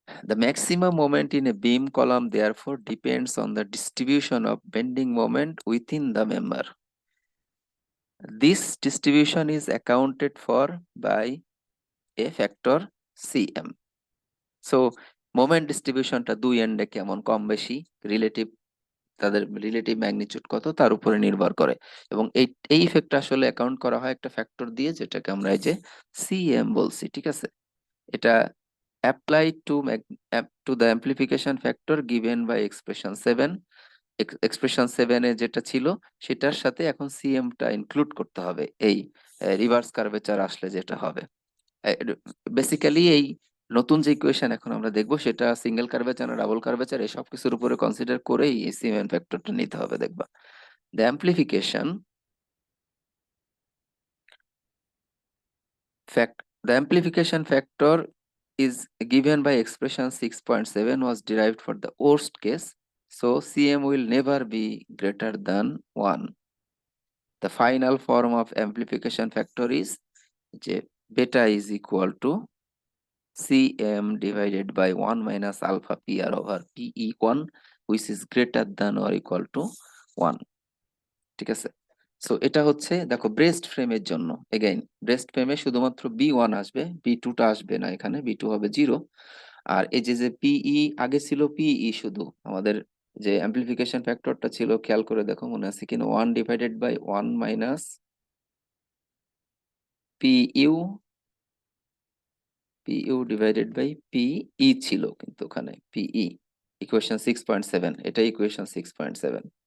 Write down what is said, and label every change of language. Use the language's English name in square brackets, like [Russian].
[English] The maximum moment in a beam column therefore depends on the distribution of bending moment within the member. This distribution is accounted for by a factor Cm. [Bangla] So moment ডিস্ট্রিবিউশনটা দুই এন্ডে কেমন কম বেশি relative, তাদের relative magnitude কত তার উপরে নির্ভর করে। এবং এই এই ইফেক্টটা আসলে অ্যাকাউন্ট করা হয় একটা ফ্যাক্টর দিয়ে, যেটাকে আমরা এই যে Cm বলছি। ঠিক আছে, এটা [English] Apply to the amplification factor given by expression 7। [Bangla] Expression 7 এ যেটা ছিল সেটার সাথে এখন Cm টা ইনক্লুড করতে হবে এই রিভার্স কার্ভেচার আসলে যেটা হবে। বেসিক্যালি এই নতুন যে ইকুয়েশন এখন আমরা দেখবো সেটা সিঙ্গেল কার্ভেচার না ডাবল কার্ভেচার এই সব কিছুর উপরে কনসিডার করেই এই সিমেন ফ্যাক্টরটা নিতে হবে দেখবা। [English] The amplification fact the amplification factor is given by expression 6.7 was derived for the worst case, so Cm will never be greater than 1. The final form of amplification factor is যে beta is equal to Cm divided by 1 minus alpha PR over PE1, which is greater than or equal to 1. [Bangla] ঠিক আছে, so এটা হচ্ছে দেখো breast ফ্রেমের জন্য। Again breast ফ্রেমে শুধুমাত্র B1 আসবে, B2 টা আসবে না, এখানে B2 হবে 0। আর এই যে যে PE আগে ছিল PE শুধু আমাদের যে অ্যাম্প্লিফিকেশন ফ্যাক্টরটা ছিল, খেয়াল করে দেখো মনে আছে কিনা, 1 divided by 1 minus PU PU divided by PE ছিল, কিন্তু ওখানে PE ইকুয়েশন 6.7, এটা ইকুয়েশন 6.7।